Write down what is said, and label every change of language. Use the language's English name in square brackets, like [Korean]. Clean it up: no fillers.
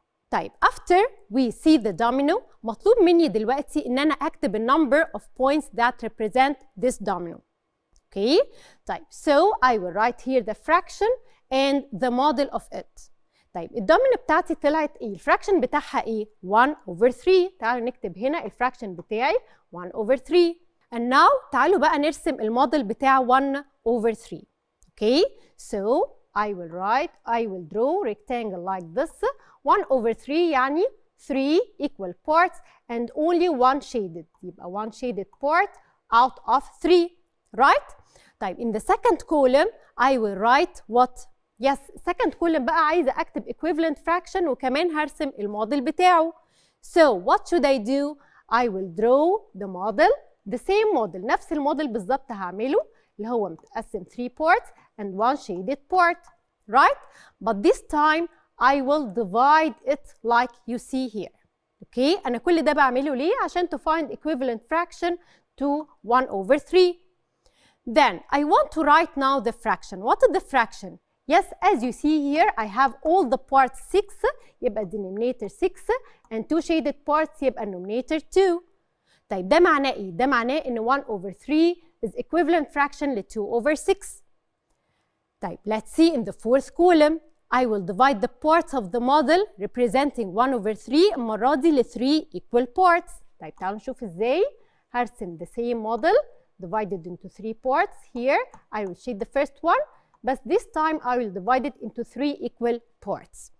[Arabic] طيب [English] after we see the domino [Arabic] مطلوب مني دلوقتي ان انا اكتب ال [English] number of points that represent this domino. Okay? [Arabic] طيب [English] so I will write here the fraction and the model of it. [Arabic] طيب الدومينو بتاعتي طلعت ايه؟ الفراكشن بتاعها ايه؟ 1/3. تعالوا نكتب هنا الفراكشن بتاعي 1/3. [English] and now [Arabic] تعالوا بقى نرسم الموديل بتاع 1/3. [English] Okay? So I will draw rectangle like this. 1/3 [Arabic] يعني [English] 3 equal parts and only one shaded. [Arabic] يبقى [English] one shaded part out of 3. Right? [Arabic] طيب [English] in the second column I will write what? Yes, second column [Arabic] بقى عايزة أكتب [English] equivalent fraction [Arabic] وكمان هرسم الموديل بتاعه. [English] So what should I do? I will draw the model, the same model. [Arabic] نفس الموديل بالظبط هعمله اللي هو متقسم 3 [English] parts and one shaded part. Right? But this time I will divide it like you see here. Okay? [Arabic] أنا كل ده بعمله ليه؟ عشان [English] to find equivalent fraction to [Arabic] 1/3. [English] Then I want to write now the fraction. What is the fraction? Yes, as you see here, I have all the parts 6. [Arabic] يبقى [English] denominator 6 and 2 shaded parts يبقى numerator 2. [Arabic] طيب ده معناه إيه؟ ده معناه إن 1/3 [English] is equivalent fraction [Arabic] ل 2/6. طيب [English] let's see in the fourth column. I will divide the parts of the model representing 1/3 [Arabic] المرة دي ل [English] 3 equal parts. [Arabic] طيب تعالوا نشوف ازاي هرسم [English] the same model divided into 3 parts. Here I will shade the first one, but this time I will divide it into 3 equal parts.